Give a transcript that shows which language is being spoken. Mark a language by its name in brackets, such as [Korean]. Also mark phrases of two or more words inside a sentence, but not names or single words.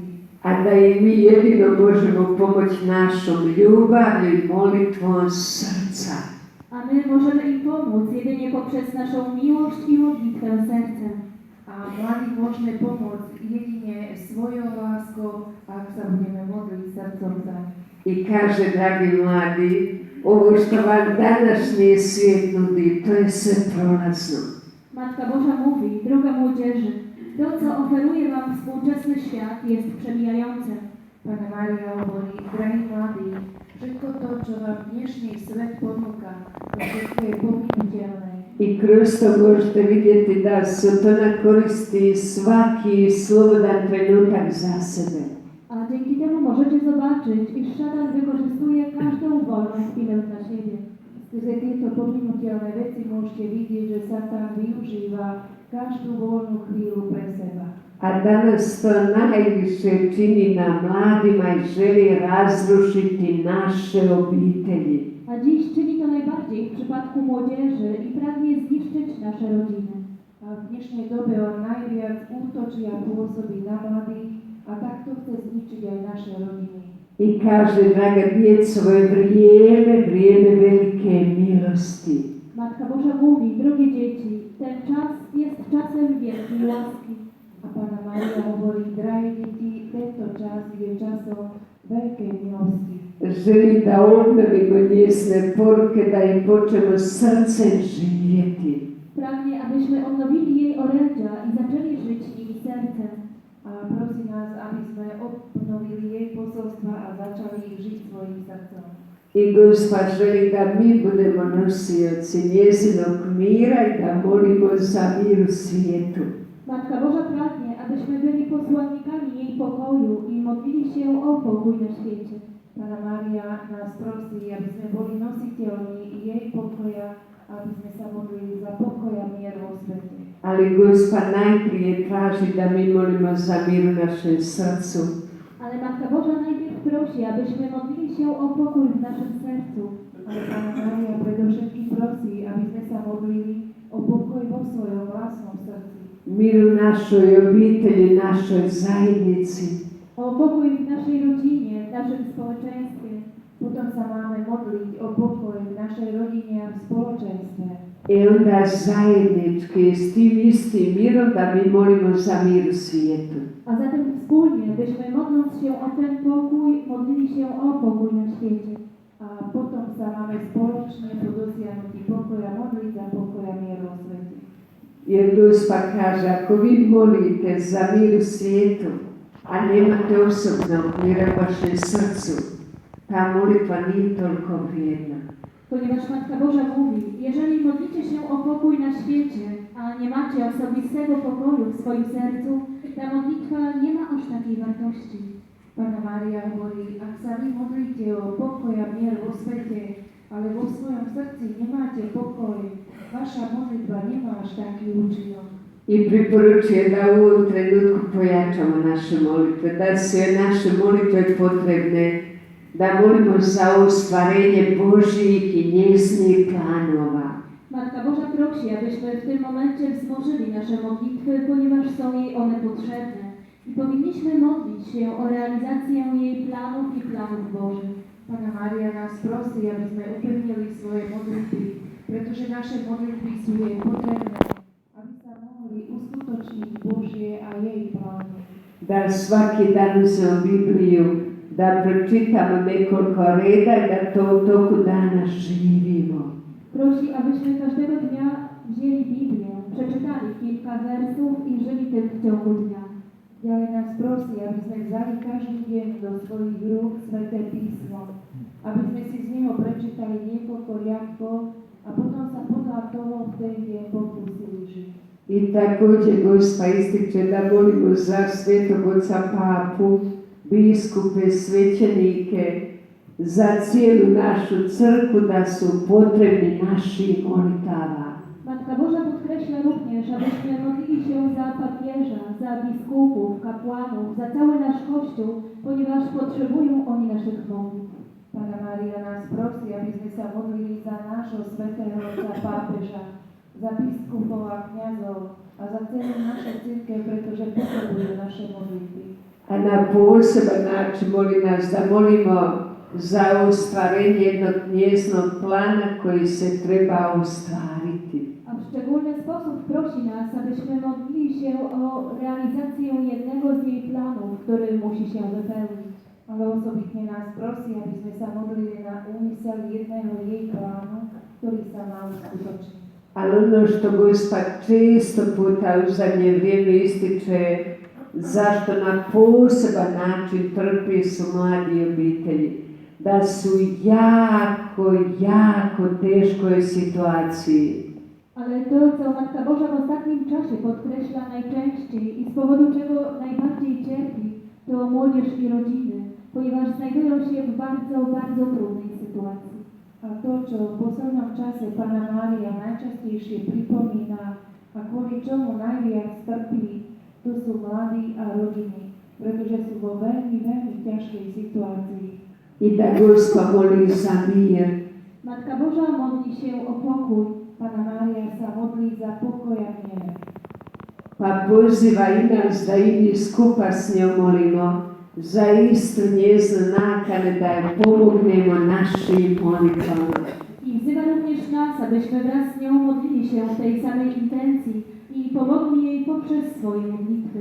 [Croatian] A da im mi jedino možemo pomoći našom ljubavlju i molitvom srca. [Polish] A my możemy im pomóc jedynie poprzez naszą miłość i modlitwę sercem. [Slovak] A mladým môžeme pomôcť jedine svojou láskou, ak sa budeme modliť srdcom za nich. [Croatian] I kaže, dragi mladi, ovo što vam današnji svijet nudi, to je sve prolazno. [Polish] Matka Boża mówi, droga młodzieży, to co oferuje wam współczesny świat jest przemijające. [Slovak] Pana Mária hovorí, drahí mladí, všetko to, čo vám dnešný svet ponúka, to všetko je pominuteľné. [Croatian] I kroz to možete vidjeti da Satana koristi svaki slobodan trenutak za sebe. [Polish] A dzięki temu możecie zobaczyć, iż szatan wykorzystuje każdą wolną chwilę dla siebie. [Slovak] Skrze tieto pominuteľné veci môžete vidieť, že Satan využíva každú voľnú chvíľu pre seba. [Croatian] A danas to najviše čini na mladima i želi razrušiti naše obitelji. [Polish] A dziś czyni to najbardziej w przypadku młodzieży i pragnie zniszczyć nasze rodziny. [Slovak] A v dnešnej dobe on najviac útočí a pôsobí na mladých a takto chce zničiť aj naše rodiny. [Croatian] I kaže, draga djeco, ovo je vrijeme velike milosti. [Polish] Matka Boża mówi, drogie dzieci, ten czas jest czasem wielkiej łaski. [Slovak] A Pana Mária hovorí, drahí deti, tento čas je časom veľkej milosti. [Croatian] Želi da obnovimo njezne poruke, da im počnemo srcem živjeti. [Polish] Pragnie, abyśmy odnowili jej orędzia i zaczęli żyć nimi sercem. [Slovak] A prosí nás, aby sme obnovili jej posolstva a začali ich žiť svojim srdcom. [Croatian] I Gospa želi da mi budemo nosioci njezinog mira i da molimo za mir u svijetu. [Polish] Matka Boża pragnie, abyśmy byli posłannikami jej pokoju i modlili się o pokój na świecie. [Slovak] Pana Mária nás prosí, aby sme boli nositeľmi jej pokoja, aby sme sa modlili za pokoj a mier vo svete. [Croatian] Ali Gospa najprije traži da mi molimo za mir u našem srcu. [Polish] Ale Matka Boża najpierw prosi, abyśmy modlili się o pokój w naszym sercu. [Slovak] Ale Pana Mária predovšetkým prosí, aby sme sa modlili o pokoj vo svojom vlastnom srdci. [Croatian] Mir u našoj obitelji, našoj zajednici. [Polish] O pokój w naszej rodzinie, w naszym społeczeństwie. [Slovak] Potom sa máme modliť o pokoj v našej rodine a v spoločenstve. [Croatian] I onda zajednički s tim istim mirom da mi molimo za mir u svijetu. [Polish] A zatem wspólnie, byśmy modląc się o ten pokój, modlili się o pokój na świecie. [Slovak] A potom sa máme spoločne po dosiahnutí pokoja modliť za pokoj a mier vo svete. [Croatian] Jer Gospa kaže, ako vi molite za mir u svijetu, a nemate osobnog mira u vašem srcu, ta molitva nije toliko vrijedna. [Polish] Ponieważ Matka Boża mówi, jeżeli modlicie się o pokój na świecie, a nie macie osobistego pokoju w swoim sercu, ta modlitwa nie ma aż takiej wartości. [Slovak] Pana Mária hovorí, ak sa vy modlíte o pokoj a mier vo svete, ale vo svojom srdci nemáte pokoj, vaša modlitba nemá až taký účinok. [Croatian] I preporučuje da u ovom trenutku pojačamo naše molitve, da su naše molitve potrebne, da molimo za ostvarenje Božjih i njeznih planova. [Polish] Matka Boża prosi, abyśmy w tym momencie wzmożyli nasze modlitwy, ponieważ są jej one potrzebne. I powinniśmy modlić się o realizację jej planów i planów Bożych. [Slovak] Pana Mária nás prosí, aby sme upevnili svoje modlitby, pretože naše modlitby sú jej potrebné, aby sa mohli uskutočniť Božie a jej plány. [Croatian] Da svaki dan uzmemo Bibliju, da pročitamo nekoliko reda i da to u toku dana živimo. [Polish] Prosi, abyśmy każdego dnia wzięli Biblię, przeczytali kilka wersów i żyli tym w ciągu dnia. [Slovak] Ďalej nás prosí, aby sme vzali každý deň do svojich rúk Sväté písmo, aby sme si z neho prečítali niekoľko riadkov a potom sa podľa toho v ten deň pokúsili žiť. [Croatian] I također Gospa ističe da molimo za Svetog Oca Papu, biskupe, svećenike, za cijelu našu crkvu, da su potrebni naši molitava. [Polish] Matka Boża podkreśla również, abyśmy modlili się za papieża, za biskupów, kapłanów, za cały nasz Kościół, ponieważ potrzebują oni naszych modlitw. [Slovak] Pana Maria nas prosi, abyśmy sa modlili za naszego svätého Otca pápeža, za biskupov a kňazov a za celú našu cirkev, pretože potrebujú naše modlitby. [Croatian] A na poseban način molim nas da molimo za ostvarenje jednog njezinog plana koji se treba ostvariti. [Polish] A w szczególny sposób prosi nas, abyśmy modlili się o realizację jednego z jej planów, który musi się wypełnić. [Slovak] Ale osobitne nás prosí, aby sme sa modlili na úmysel jedného jej plánu, ktorý sa má uskutočniť. [Croatian] Ali ono što Gospa često puta u zadnje vrijeme ističe, zašto na poseban način trpi su mladi obitelji, da su jako teškoj situaciji. [Polish] Ale to, co Matka Boża w ostatnim czasie podkreśla najczęściej i z powodu czego najbardziej cierpi, to młodzież i rodziny, ponieważ znajdują się w bardzo trudnej sytuacji. [Slovak] A to, čo v poslednom čase Panna Mária najčastejšie pripomína a kvôli čomu najviac trpí, to sú mladí a rodiny, pretože sú vo veľmi ťažkej situácii. [Croatian] I da Gospa moli za mir. [Polish] Matka Boża modli się o pokój. [Slovak] Panna Mária sa modlí za pokoj a mier. [Croatian] Pa poziva i nas da i mi skupa s njom molimo za istu njeznu nakane da je pomognemo našim molitvama. [Polish] I wzywa również nas, abyśmy wraz z nią modlili się w tej samej intencji i pomogli jej poprzez swoje modlitwy.